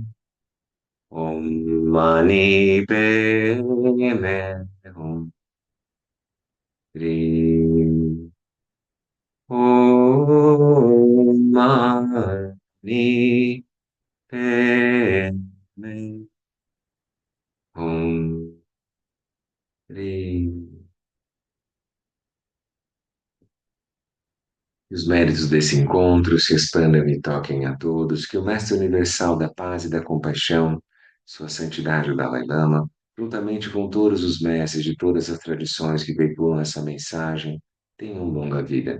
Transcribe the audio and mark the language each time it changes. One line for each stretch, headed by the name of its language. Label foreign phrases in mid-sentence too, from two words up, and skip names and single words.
Sanskrit: Om Mani Padme Hum. Ri. Om Mani Padme Hum. Ri.
Portuguese: Que os méritos desse encontro se expandam e toquem a todos, que o Mestre Universal da Paz e da Compaixão, Sua Santidade o Dalai Lama, juntamente com todos os mestres de todas as tradições que veiculam essa mensagem, tenham longa vida.